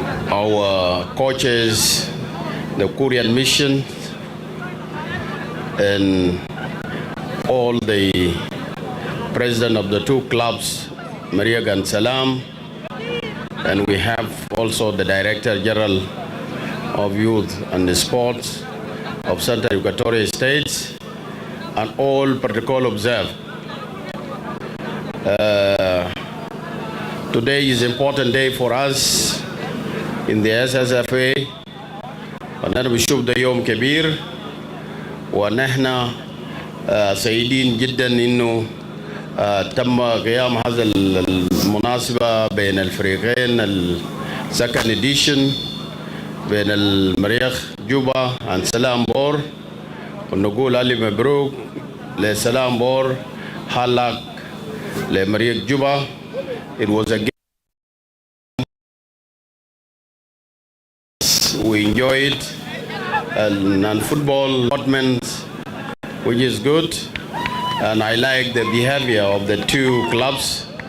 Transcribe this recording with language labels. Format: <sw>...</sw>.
<en>Our coaches, the Korean mission, and all the president of the two clubs, Merriekh and Salaam, and we have also the Director General of Youth and Sports of Central Equatorial States, and all protocol observed. Today is an important day for us in the SSFA,</en> <ar>ونحن بنشوف ده يوم كبير، ونحن سعيدين جدا انه تم قيام هذا المناسبة بين الفريقين</ar> <en>second edition</en> <ar>بين المريخ جوبا and سلام بور، ونقول ألف مبروك لسلام بور حلق لمريخ جوبا.</ar> <en>It was a game we enjoyed, and football tournament, which is good, and I like the behavior of the two clubs.</en>